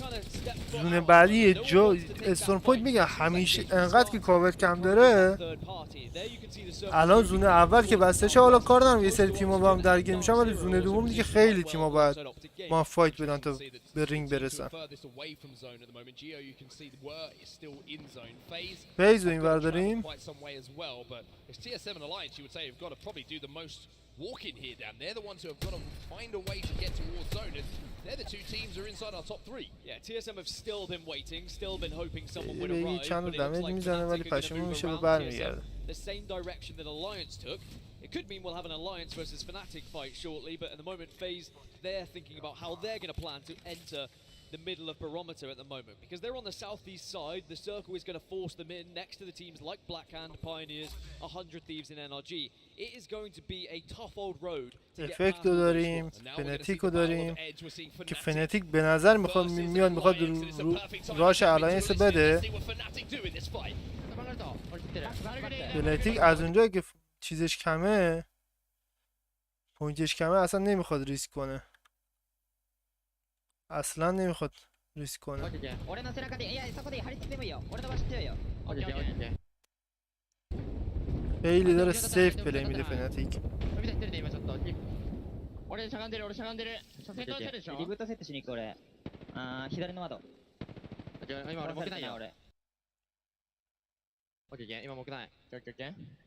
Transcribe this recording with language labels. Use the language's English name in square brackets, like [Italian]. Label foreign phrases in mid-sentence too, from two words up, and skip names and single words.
[Persian] زون بعدی جو استورم پوینت میگن همیشه انقدر که کاور کم داره. الان زون اول که بسته شه، حالا کار ندارم یه سری تیم‌ها با هم درگیر میشن، ولی زون دوم دیگه خیلی تیم‌ها باید ما فایت بدن تا به رینگ برسن. فیز رو اینور داریم. [English] Walk in here, Dan. They're the ones who have got to find a way to get towards zone, and they're the two teams who are inside our top three. Yeah, TSM have still been waiting, still been hoping someone would arrive, but it's like the same direction that Alliance took. It could mean we'll have an Alliance versus Fnatic fight shortly, but at the moment, FaZe, they're thinking about how they're going to plan to enter the middle of Barometer at the moment, because they're on the southeast side. The circle is going to force them in next to the teams like Blackhand, Pioneers, 100 Thieves and NRG. It is going to be a tough old road to get past. [Persian] رو داریم، فناتیک رو داریم که فناتیک به نظر میخواد راش الاینس بده. فناتیک از اونجایی که چیزش کمه، پوینتش کمه، اصلا نمیخواد ریسک کنه. اصلا نمیخواد ریسک کنه. خیلی داره [English] safe play [Persian] میده فناتیک. [Japanese] 俺しゃがんでる先頭してるでしょ。リブートセットしに行く俺。左の窓。今俺木ないよ俺。オッケー今木ない。オッケー。